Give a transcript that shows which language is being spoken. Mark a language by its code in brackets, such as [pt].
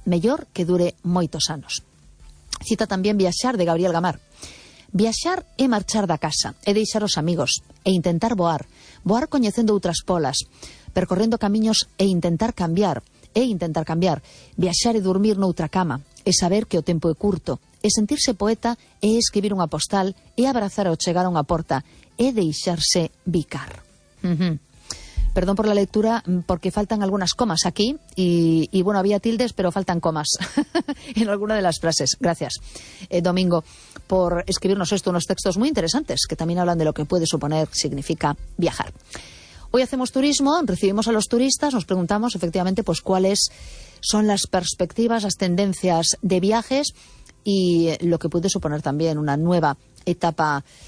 [gl] Mellor que dure moitos anos. Cita tamén Viaxar, de Gabriel Gamar. Viaxar é marchar da casa, é deixar os amigos, e intentar voar. Voar coñecendo outras polas, percorrendo camiños e intentar cambiar. Viaxar e dormir noutra cama, e saber que o tempo é curto, e sentirse poeta, e escribir unha postal, e abrazar ao chegar a unha porta, e deixarse bicar. [es] Perdón por la lectura, porque faltan algunas comas aquí, y bueno, había tildes, pero faltan comas en alguna de las frases. Gracias, Domingo, por escribirnos esto, unos textos muy interesantes, que también hablan de lo que puede suponer, significa viajar. Hoy hacemos turismo, recibimos a los turistas, nos preguntamos efectivamente pues cuáles son las perspectivas, las tendencias de viajes y lo que puede suponer también una nueva etapa